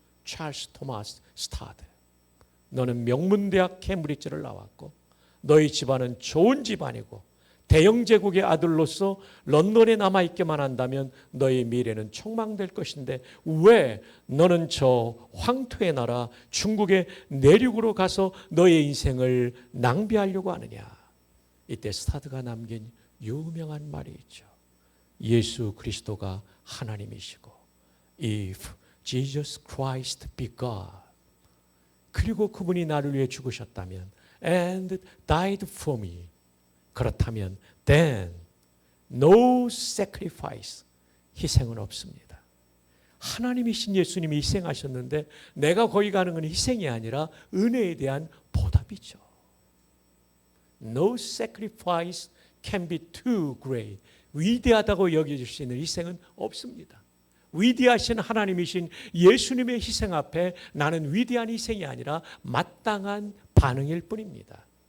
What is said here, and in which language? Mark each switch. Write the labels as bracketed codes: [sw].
[ko] 찰스 토마스 스타드, 너는 명문대학 캠브리지를 나왔고 너희 집안은 좋은 집안이고 대영 제국의 아들로서 런던에 남아있기만 한다면 너의 미래는 촉망될 것인데 왜 너는 저 황토의 나라 중국의 내륙으로 가서 너의 인생을 낭비하려고 하느냐. 이때 스타드가 남긴 유명한 말이 있죠. 예수 그리스도가 하나님이시고 [en] If Jesus Christ be God, [ko] 그리고 그분이 나를 위해 죽으셨다면 [en] and died for me, [ko] 그렇다면 [en] then no sacrifice, [ko] 희생은 없습니다. 하나님이신 예수님이 희생하셨는데 내가 거기 가는 건 희생이 아니라 은혜에 대한 보답이죠. [en] No sacrifice can be too great. [ko] 위대하다고 여겨질 수 있는 희생은 없습니다. 위대하신 하나님이신 예수님의 희생 앞에 나는 위대한 희생이 아니라 마땅한 반응일 뿐입니다.